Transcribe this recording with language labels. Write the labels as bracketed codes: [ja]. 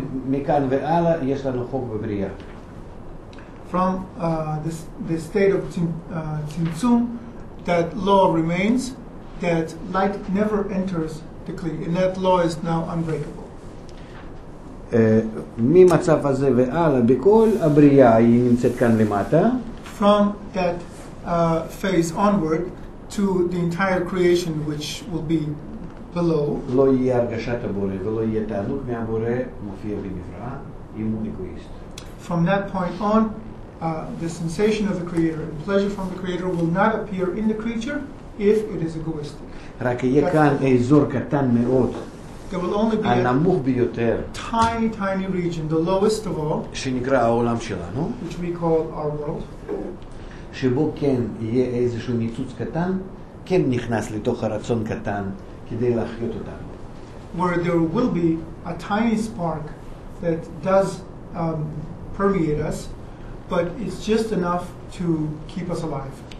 [he] מכאן והלאה יש לנו חוק בבריאה. [en] From the state of tzimtzum, that law remains, that light never enters the kli, and that law is now unbreakable. [he] ממצב הזה והלאה, בכל הבריאה היא נמצאת כאן למטה. [en] From that phase onward to the entire creation, which will be below, [he] לא יהיה הרגשת הבורא ולא יהיה תענוג מהבורא, מופיע בנברא, אם הוא אגואיסט. [en] from that point on, the sensation of the Creator and pleasure from the Creator will not appear in the creature if it is egoistic. [he] רק יהיה כאן אזור קטן מאוד, [en] There will only be a [he] הנמוך ביותר, [en] tiny region, the lowest of all, [he] שנקרא העולם שלנו, [en] which we call our world, [he] שבו כן יהיה איזשהו ניצוץ קטן, כן נכנס לתוך הרצון קטן כדי להחיות אותנו. [en] where there will be a tiny spark that does permeate us, but it's just enough to keep us alive.